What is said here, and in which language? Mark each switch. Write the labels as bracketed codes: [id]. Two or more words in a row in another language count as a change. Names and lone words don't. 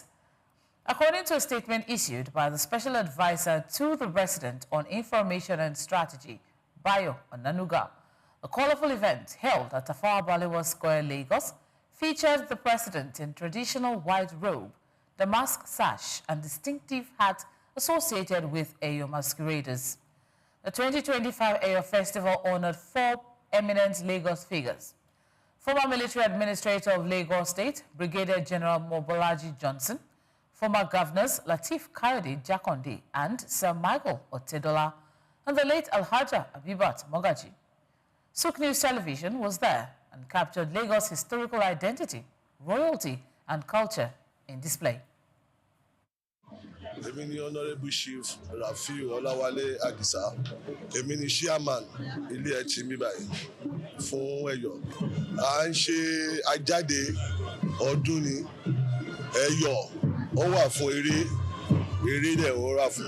[en] According to a statement issued by the Special Advisor to the President on Information and Strategy, Bayo Onanuga, the colorful event held at Tafawa Balewa Square, Lagos, featured the President in traditional white robe, damask sash, and distinctive hat associated with Eyo masqueraders. The 2025 Eyo Festival honored 4 eminent Lagos figures: former military administrator of Lagos State, Brigadier General Mobolaji Johnson, former governors Lateef Kayode Jakonde and Sir Michael Otedola, and the late Alhaja Abibat Mogaji. SOUQ News Television was there and captured Lagos' historical identity, royalty, and culture in display. [yo] Èmi ni Honorable Chief Rafiu Olawale Adisa. Èmi ni chairman ilé ẹtì mi báyìí fún Ẹ̀yọ̀. À ń ṣe àjáde ọdún ni Ẹ̀yọ̀ ó wà fún eré dẹ̀ ó wà fún.